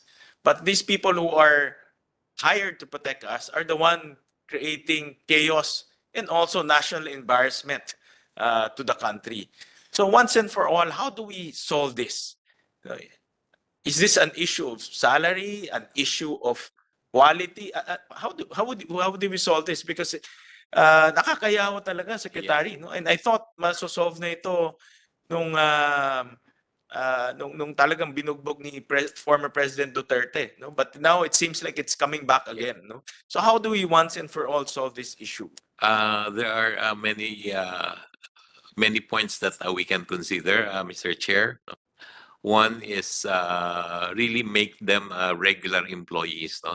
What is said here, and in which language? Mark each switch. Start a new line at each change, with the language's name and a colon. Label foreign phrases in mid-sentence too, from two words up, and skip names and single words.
English: But these people who are hired to protect us are the one creating chaos and also national embarrassment to the country. So once and for all, how do we solve this? Is this an issue of salary, an issue of quality? How do we solve this? Because
Filipino: nakakayawa talaga,
English: Secretary. No? And I thought
Filipino: masosolve na ito nung talagang binugbog ni former President Duterte.
English: No? But now it seems like it's coming back again. No? So how do we once and for all solve this issue? There are many points that we can consider, Mr. Chair. One is really make them regular employees, no?